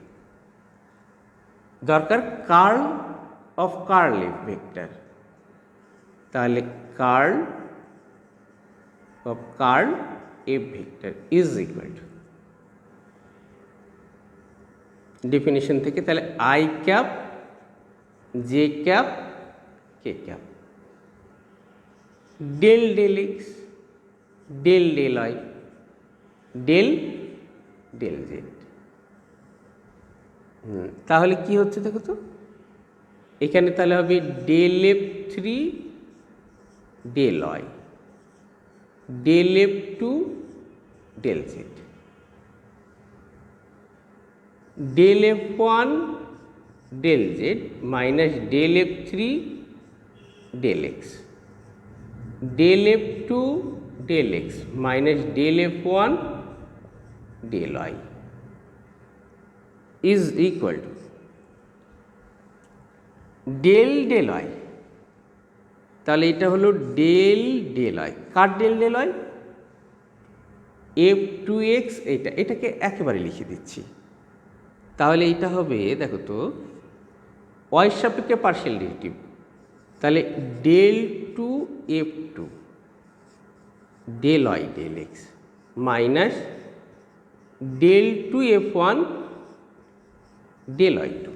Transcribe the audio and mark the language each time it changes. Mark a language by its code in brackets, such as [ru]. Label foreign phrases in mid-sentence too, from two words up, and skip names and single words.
[en] দরকার curl of curl F vector, তাহলে curl of curl F vector is equal to definition থেকে, তাহলে i cap j cap k cap del del x del del y del del z। [bn] তাহলে কি হচ্ছে দেখো তো, এখানে তাহলে হবে [en] del f three del y del f two del z del f1 del z minus del f3 del x del f2 del x minus del f1 del y is equal to del del y। [bn] তাহলে এটা হলো [en] del del y, [bn] কার [en] del del y f2x, [bn] এটাকে একেবারে লিখে দিচ্ছি। তাহলে এটা হবে দেখো তো ওয়াই সাপেক্ষে [en] partial derivative, তাহলে del two f two del y del x minus del two f one del y two।